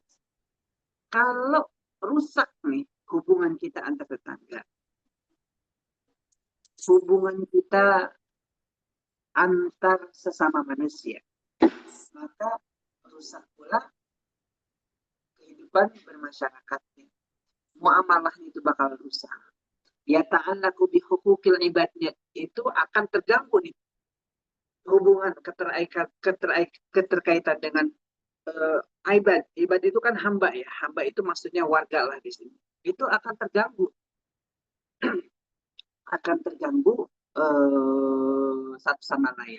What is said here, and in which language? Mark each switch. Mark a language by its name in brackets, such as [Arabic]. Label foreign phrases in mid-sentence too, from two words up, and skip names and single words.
[Indonesian] Kalau rusak nih hubungan kita antar tetangga, hubungan kita antar sesama manusia, maka rusak pula kehidupan bermasyarakatnya. Muamalahnya itu bakal rusak. [Arabic] يتعلق بحقوق العباد, [Indonesian] itu akan terganggu nih hubungan keterkaitan dengan ibad itu kan hamba ya, hamba itu maksudnya warga lah di sini, itu akan terganggu satu sama lain.